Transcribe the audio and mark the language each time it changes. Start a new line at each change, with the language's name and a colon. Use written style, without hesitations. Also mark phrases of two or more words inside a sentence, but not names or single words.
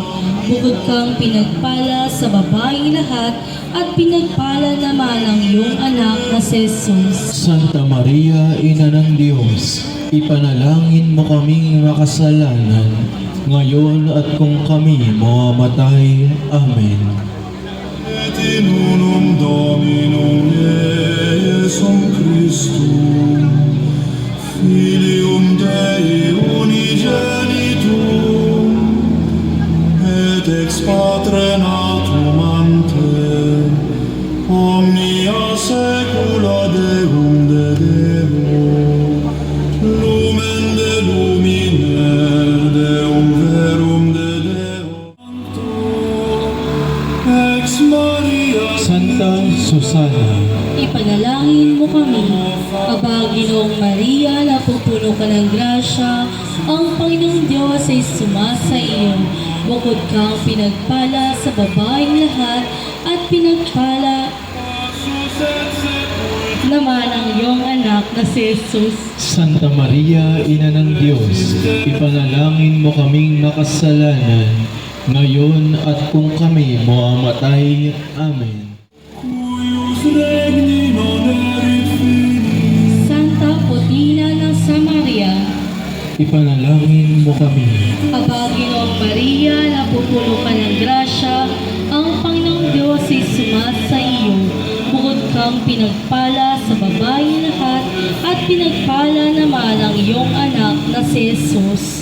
Filipino: Bukod kang pinagpala sa babaeng lahat, at pinagpala naman ang iyong anak na si Jesus. Santa Maria, Ina ng Diyos, ipanalangin mo kaming makasalanan, ngayon at kung kami mamamatay. Amen.
Latin: Et in unum Dominum Iesum Christum, Filium Dei unigenitum, et ex Patre natum ante, omnia saecula Deum de Deo, lumen de lumine, Deum verum de Deo, ex Maria
Filipino: Santa Susana, Ipanalangin mo kami. Aba, Ginoong Maria, napupuno ka ng grasya, ang Panginoong Diyos ay sumasa iyo. Bukod kang pinagpala sa babaeng lahat, at pinagpala naman ang iyong anak na si Jesus. Santa Maria, Ina ng Diyos, ipanalangin mo kaming makasalanan, ngayon at kung kami mamamatay. Amen.
Latin: cuius regni non erit finis,
Filipino: Santa Potina ng Samaria, Ipanalangin mo kami. Aba, Ginoong Maria, napupuno ka ng grasya, ang Panginoong Diyos ay sumasa iyo. Bukod kang pinagpala sa babaeng lahat, at pinagpala naman ang iyong anak na si Jesus.